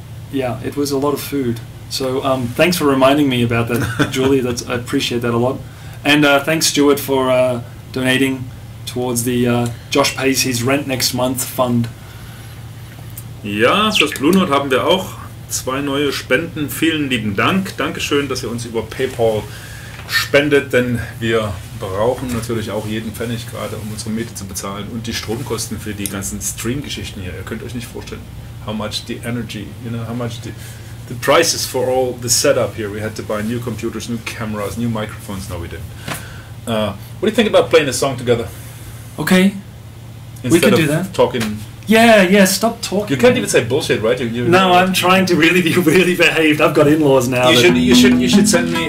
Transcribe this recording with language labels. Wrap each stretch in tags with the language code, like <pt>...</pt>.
<en>Yeah, it was a lot of food. So thanks for reminding me about that, Julie. I appreciate that a lot. And thanks, Stuart, for donating towards the Josh pays his rent next month fund.</en> <de>Ja, fürs Blue Note haben wir auch 2 neue Spenden. Vielen lieben Dank. Dankeschön, dass ihr uns über PayPal spendet, denn wir brauchen natürlich auch jeden Pfennig gerade, um unsere Miete zu bezahlen und die Stromkosten für die ganzen Stream-Geschichten hier. Ihr könnt euch nicht vorstellen,</de> <en>how much the energy, how much the prices for all the setup here. We had to buy new computers, new cameras, new microphones. No, we didn't. What do you think about playing a song together? Okay, we can do that. Talking. Yeah, stop talking. You can't even say bullshit, right? No, I'm trying to really be really behaved. I've got in-laws now. You should send me.</en>